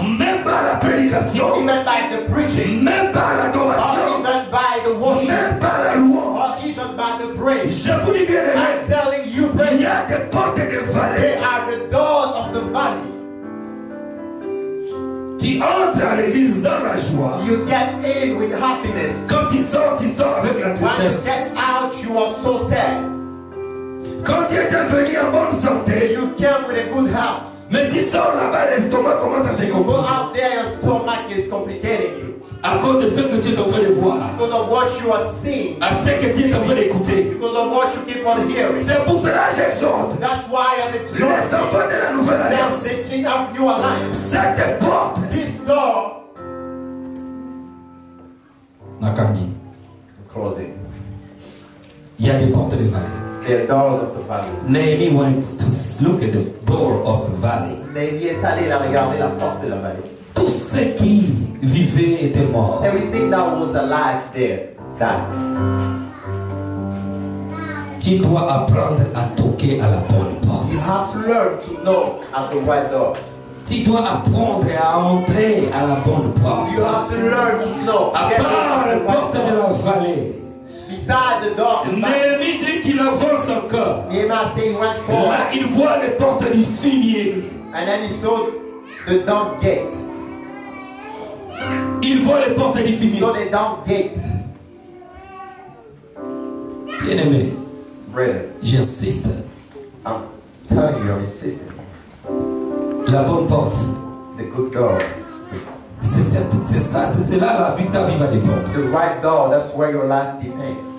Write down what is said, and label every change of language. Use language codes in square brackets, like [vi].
[en] Even by the preaching. Or even by the worship. Or even by the praise. I'm telling you, they are the doors of the valley. [fr] Tu entres à l'église dans la joie. [en] You get in with happiness. [fr] Quand tu sors avec la tristesse. [en] When you get out, you are so sad. [fr] Quand tu es venu en bonne santé. [en] You came with a good health. [fr] Mais tu sors là-bas, l'estomac commence à te compliquer. [en] You go out there, your stomach is complicating you. [fr] À cause de ce que tu es en train de voir. [en] Because of what you are seeing. [fr] À ce que tu es en train d'écouter. [en] Because of what you keep on hearing. [fr] C'est pour cela que j'exhorte. [en] That's why I'm exhorting. [fr] Les enfants de la nouvelle alliance. Cette porte. [en] This door. Nakami. Closing. [fr] Il y a des portes de vallée. [en] The doors of the valley. Nehemiah went to look at the door of the valley. [fr] Nehemiah est allé regarder la porte de la vallée. Tous ceux qui vivaient étaient morts. [en] Everything that was alive there died. [fr] Tu dois apprendre à toquer à la bonne porte. [en] You have to learn to knock at the right door. [fr] Tu dois apprendre à entrer à la bonne porte. [en] You have to learn to knock. [fr] À part la porte de la vallée. [en] Beside the door. [fr] Nehemiah dit qu'il avance encore. [en] Nehemiah say he went forward. [fr] Là, il voit les portes du fumier. [en] And then he saw the dumb gate. [fr] Il voit les portes du fumier. [en] So the dumb gate. [fr] Bien-aimé, j'insiste. [en] I'm telling you, I'm insisting. [fr] La bonne porte. [en] The good door. [fr] C'est ça, c'est là la vie, ta vie va dépendre. [en] The right door, that's where your life depends.